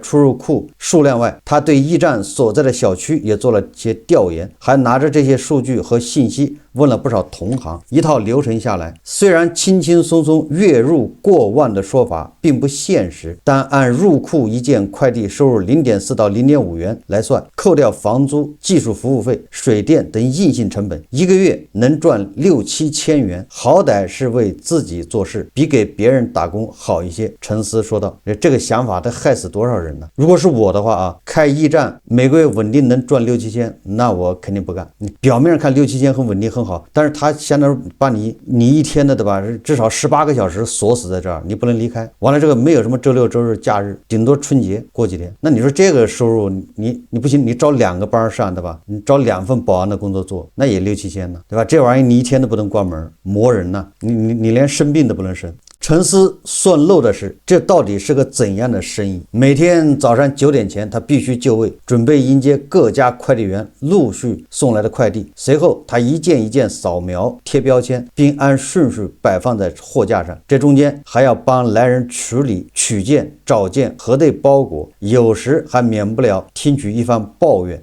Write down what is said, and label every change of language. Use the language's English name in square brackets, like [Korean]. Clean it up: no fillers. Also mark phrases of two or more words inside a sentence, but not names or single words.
[Chinese] 出入庫數量外，他對驿站所在的小區也做了些調研，還拿着這些數據和信息問了不少同行，一套流程下來，雖然輕輕鬆鬆月入過萬的說法並不現實，但按入庫一件快遞收入0.4到0.5元來算，扣掉房租、技術服務費、水電等硬性成本，一個月能賺6-7千元，好歹是為自己做事，比給別人打工好一些。陳思說道，這個想法得害死多少人呢？如果是我的話開驿站每個月穩定能賺6-7 千，那我肯定不幹。你表面上看6-7千很穩定很好，但是他相当于把你一天的对吧，至少18個小時鎖死在這兒，你不能離開。完了这個沒有什麼周六周日假日，頂多春節過幾天。那你說這個收入你不行，你招2個班上對吧？你招2份保安的工作做，那也6-7千呢，对吧？這玩意你一天都不能關門，磨人呢，你連生病都不能生。陳思算漏的是，這到底是個怎樣的生意？每天早上9 點前，他必須就位，準備迎接各家快遞員陸續送來的快遞。隨後，他一件一件掃描、貼標籤，並按順序擺放在貨架上。這中間還要幫來人處理取件、找件、核對包裹，有時還免不了聽取一番抱怨。